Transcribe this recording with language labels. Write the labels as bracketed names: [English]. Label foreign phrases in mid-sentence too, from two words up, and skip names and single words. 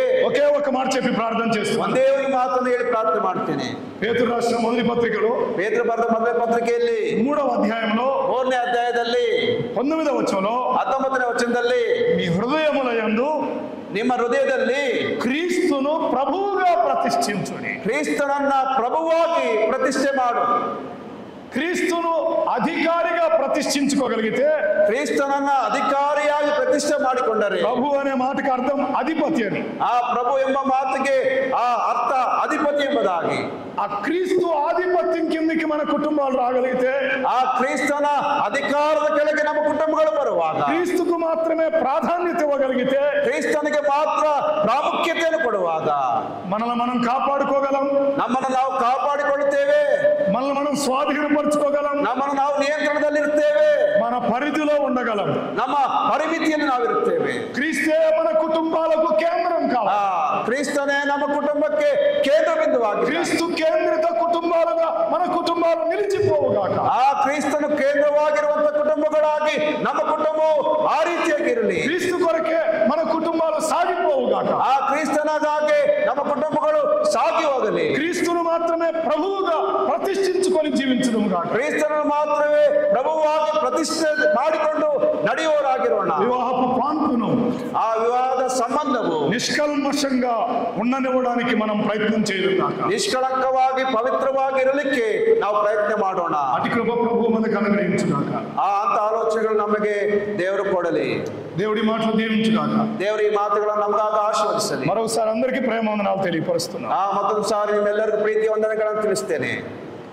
[Telugu] ఒకే ఒక మాట చెప్పి ప్రార్థన చేస్తున్నాను. [Kannada] ಒಂದೇ ಒಂದು ಮಾತನ್ನು ಹೇಳಿ ಪ್ರಾರ್ಥನೆ ಮಾಡ್ತೇನೆ. [Telugu] పేతురు రాసిన మొదటి పత్రికలో [Kannada] ಪೇತ್ರ ಬರೆದ ಮೊದಲ ಪತ್ರಿಕೆಯಲ್ಲಿ [Telugu] 3వ అధ్యాయంలో [Kannada] 3ನೇ ಅಧ್ಯಾಯದಲ್ಲಿ [Telugu] 19వ వచనంలో [Kannada] 19ನೇ ವಚನದಲ್ಲಿ [Telugu] మీ హృదయములయందు [Kannada] ನಿಮ್ಮ ಹೃದಯದಲ್ಲಿ [Telugu] క్రీస్తును ప్రభువుగా ప్రతిష్ఠించుడి. [Kannada] ಕ್ರಿಸ್ತನನ್ನ ಪ್ರಭುವಾಗಿ ಪ್ರತಿಷ್ಠೆ ಮಾಡು. [Telugu] క్రీస్తును అధికారిగా ప్రతిష్ఠించుకోగలిగితే, [Kannada] ಕ್ರಿಸ್ತನನ್ನ ಅಧಿಕಾರಿಯಾಗಿ ಪ್ರತಿಷ್ಠೆ ಮಾಡಿಕೊಂಡರೆ, [Telugu] ప్రభు అనే మాటకి అర్థం అధిపతి అని. [Kannada] ಆ ಪ್ರಭು ಎಂಬ ಮಾತಿಗೆ ಆ ಅರ್ಥ ಅಧಿಪತಿ ಎಂಬುದಾಗಿ. [Telugu] ఆ క్రీస్తు ఆధిపత్యం కిందకి మన కుటుంబాలు రాగలిగితే, [Kannada] ಆ ಕ್ರಿಸ್ತನ ಅಧಿಕಾರದ ಕೆಳಗೆ ನಮ್ಮ ಕುಟುಂಬಗಳು ಬರುವಾಗ, [Telugu] క్రీస్తుకు మాత్రమే ప్రాధాన్యత ఇవ్వగలిగితే, [Kannada] ಕ್ರಿಸ್ತನಿಗೆ ಮಾತ್ರ ಪ್ರಾಮುಖ್ಯತೆಯನ್ನು ಕೊಡುವಾಗ [Telugu] మనల్ని మనం కాపాడుకోగలం. [Kannada] ನಮ್ಮನ್ನು ನಾವು ಕಾಪಾಡಿಕೊಳ್ಳುತ್ತೇವೆ. [Telugu] మనల్ని మనం స్వాధీనపరచుకోగలం. [Kannada] ನಮ್ಮನ್ನು ನಾವು ನಿಯಂತ್ರಣದಲ್ಲಿರ್ತೇವೆ. [Telugu] మన పరిధిలో ఉండగలం. [Kannada] ನಮ್ಮ ಪರಿಮಿತಿಯಲ್ಲಿ ನಾವಿರುತ್ತೇವೆ. [Telugu] క్రీస్తే మన కుటుంబాలకు కేంద్రం కావాలి. [Kannada] ಕ್ರಿಸ್ತನೇ ನಮ್ಮ ಕುಟುಂಬಕ್ಕೆ ಕೇಂದ್ರ ಬಿಂದುವಾಗಿ. [Telugu] క్రీస్తు కేంద్రిత కుటుంబాలుగా మన కుటుంబాలు నిలిచిపోవుగాక. [Kannada] ಆ ಕ್ರಿಸ್ತನು ಕೇಂದ್ರವಾಗಿರುವಂತ ಕುಟುಂಬಗಳಾಗಿ ನಮ್ಮ ಕುಟುಂಬವು ಆ ರೀತಿಯಾಗಿರಲಿ. [Telugu] క్రీస్తు కొరకే మన కుటుంబాలు సాగిపోవుగాక. [Kannada] ಆ ಕ್ರಿಸ್ತನಾಗಿ ನಮ್ಮ ಕುಟುಂಬಗಳು ಸಾಗಿ ಹೋಗಲಿ. [Telugu] క్రీస్తును మాత్రమే ప్రభువుగా ప్రతిష్ఠించుకొని జీవించడం గాక. [Kannada] ಕ್ರಿಸ್ತನನ್ನು ಮಾತ್ರವೇ ಪ್ರಭುವಾಗಿ ಪ್ರತಿಷ್ಠೆ ಮಾಡಿಕೊಂಡು ನಡೆಯುವವರಾಗಿರೋಣ. [Telugu] వివాహపు పాన్పును, [Kannada] ಆ ವಿವಾಹದ ಸಂಬಂಧವು [Telugu] నిష్కల్మషంగా ఉండనివ్వడానికి మనం ప్రయత్నం చేయడం గాక. [Kannada] ನಿಷ್ಕಳಂಕವಾಗಿ ಪವಿತ್ರವಾಗಿ ಇರಲಿಕ್ಕೆ ನಾವು ಪ್ರಯತ್ನ ಮಾಡೋಣ. [Telugu] అటు కృప ప్రభు మనకు అనుగ్రహించుగాక. [Kannada] ಅಂತ ಆಲೋಚನೆಗಳು ನಮಗೆ ದೇವರು ಕೊಡಲಿ. [Telugu] దేవుడి మాటలు దీవించుగాక. [Kannada] ದೇವರು ಈ ಮಾತುಗಳನ್ನು ನಮಗಾಗ ಆಶೀರ್ವದಿಸಲಿ. [Telugu] మరొకసారి అందరికీ ప్రేమ వందనాలు తెలియపరుస్తున్నాను. [Kannada] ಮತ್ತೊಂದು ಸಾರಿ ನಿಮ್ಮೆಲ್ಲರಿಗೂ ಪ್ರೀತಿ ವಂದನೆಗಳನ್ನು ತಿಳಿಸ್ತೇನೆ.